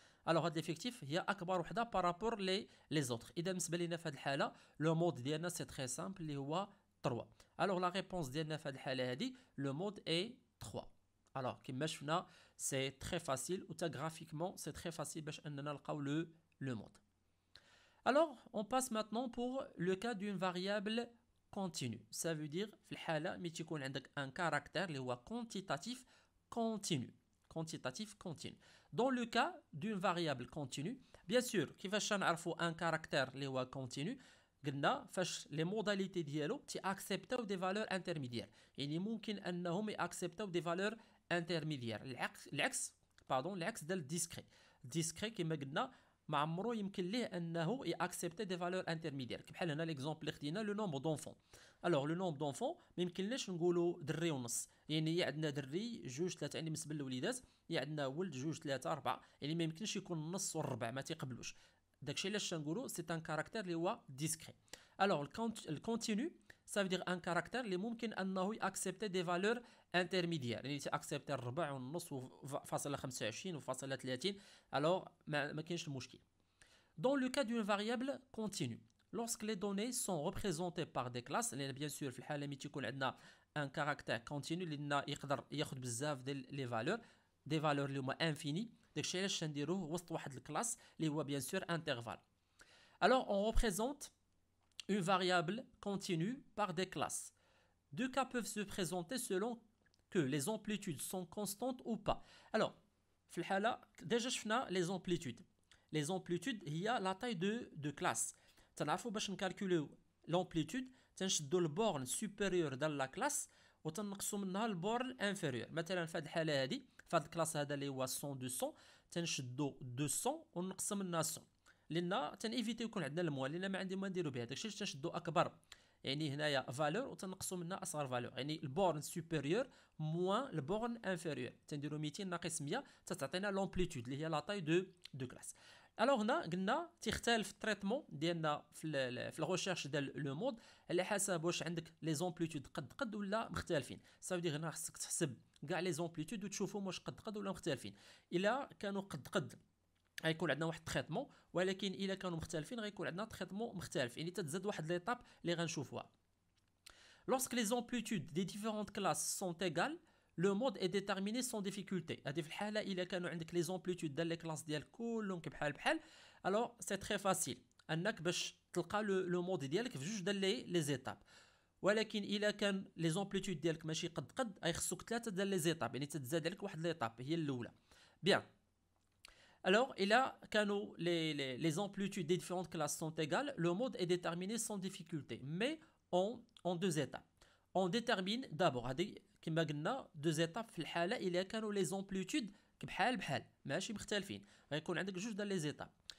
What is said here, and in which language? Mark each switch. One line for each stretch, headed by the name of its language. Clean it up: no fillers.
Arabic: الوغ هاد ليفيكتيف هي اكبر وحده بارابور لي زوطخ. اذا بالنسبه لينا في هذه الحاله لو مود ديالنا سي تري سامبل اللي هو 3. الوغ لا ريبونس ديالنا في هذه الحاله هذه لو مود اي 3. الوغ كيما شفنا سي تري فاسيل و تا غرافيكمون سي تري فاسيل باش اننا نلقاو لو مود.
French: Alors, on passe maintenant pour le cas d'une variable continue.
Arabic: Ça veut dire, في الحالة ملي تيكون عندك un caractère اللي هو
French: quantitatif continu. Quantitatif continu. Dans le cas d'une variable continue, bien sûr,
Arabic: كيفاش نعرفوا
French: un caractère اللي هو continu؟
Arabic: قلنا فاش
French: les modalités ديالو تيأكسبتاو des valeurs intermédiaires.
Arabic: يعني ممكن أنهم يأكسبتاو des valeurs intermédiaires. العكس ديال الديسكري. الديسكري كما قلنا ما عمرو يمكن ليه انه ياكسبتي دي فالور انترميديير. بحال هنا ليكزومبل اللي خدينا لو نومبر دونفون. الوغ لو نومبر دونفون ما يمكنلناش نقولوا دري ونص، يعني يا عندنا دري جوج ثلاثه يعني بالنسبه للوليدات، يا عندنا ولد جوج ثلاثه اربعه، يعني ما يمكنش يكون النص والربع ما تيقبلوش. داكشي علاش تنقولوا سي ان كاركتير اللي هو ديسكري. الوغ الكونتينيو
French: ça veut dire un caractère
Arabic: اللي ممكن انه ياكسبتي دي فالور انترميديير، يعني تاكسبتي الربع والنص وفاصله 25 وفاصله 30. الوغ ما كاينش المشكل.
French: Dans le cas d'une variable continue, lorsque les données sont représentées par des classes, bien sûr
Arabic: في الحاله ملي تيكون عندنا un caractère continu اللي يقدر ياخذ بزاف ديال لي فالور، دي فالور اللي هما انفيني، داكشي علاش نديروه وسط واحد الكلاس اللي هو bien sûr intervalle.
French: Alors on représente une variable continue par des classes. Deux cas peuvent se présenter selon que les amplitudes sont constantes ou pas. Alors
Arabic: في الحاله
French: déjà شفنا les amplitudes.
Arabic: Les amplitudes هي لا تاي دو كلاس. تنعرفوا باش نكالكوليو لامبليتود تنشدوا البورن سوبيريور ديال لا كلاس وتنقصوا منها البورن انفيريور. مثلا في هذه الحاله هذه في هذا الكلاس هذا اللي هو 100 200 تنشدوا 200 ونقصوا منها 100 لان تنيفيتي يكون عندنا الموال لان ما عندي ما نديرو بها. داكشي تنشدوا اكبر يعني هنايا فالور وتنقصوا منها اصغر فالور، يعني البورن سوبيريور موان البورن انفيريور تنديروا 200 ناقص 100 تعطينا لامبليتود اللي هي لا تاي دو كلاس. الوغ هنا قلنا تيختلف التريتمون ديالنا في الريشيرش ديال لو مود على حسب واش عندك لي زامبليتود قد ولا مختلفين. صافي هنا خصك تحسب كاع لي زامبليتود وتشوفهم واش قد ولا مختلفين. الا كانوا قد غيكون عندنا واحد التريتمون، ولكن الا كانوا مختلفين غيكون عندنا تريتمون مختلف، يعني تتزاد واحد ليطاب اللي غنشوفوها.
French: Lorsque les amplitudes des différentes classes sont égales, le mode est déterminé sans difficulté.
Arabic: هذه في الحاله الا كانوا عندك لي زامبليتود ديال لي كلاس ديالك كلهم بحال الوغ سي تري فاسيل انك باش تلقى لو مود ديالك في جوج ديال لي زيتاب. ولكن الا كان لي زامبليتود ديالك ماشي قد غيخصوك ثلاثه ديال لي زيتاب، يعني تتزاد عليك واحد ليطاب هي الاولى.
French: بيان alors
Arabic: الا كانوا
French: les amplitudes des différentes classes sont égales, le mode est déterminé sans difficulté mais en deux étapes. On détermine d'abord
Arabic: هذه كما قلنا
French: deux étapes
Arabic: في الحاله الا كانوا les amplitudes بحال ماشي مختلفين غيكون عندك جوج ديال لي زيتاب.